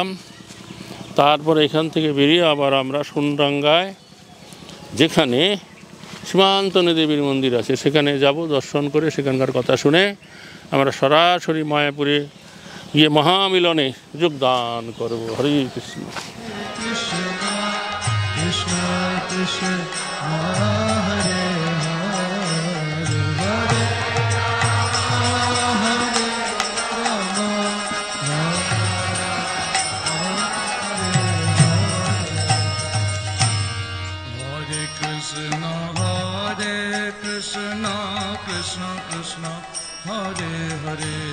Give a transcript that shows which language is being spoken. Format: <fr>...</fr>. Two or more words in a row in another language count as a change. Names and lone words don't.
<bn>তারপর এখান থেকে বেরিয়ে আবার আমরা সোনডাঙ্গায়, যেখানে সীমান্তনী দেবীর মন্দির আছে, সেখানে যাব। দর্শন করে সেখানকার কথা শুনে আমরা সরাসরি মায়াপুরে গিয়ে মহামিলনে যোগদান করব। হরে কৃষ্ণ।</bn> <sa>Krishna Krishna Hare Hare Hare Rama Hare Krishna Krishna Krishna Hare Hare</sa>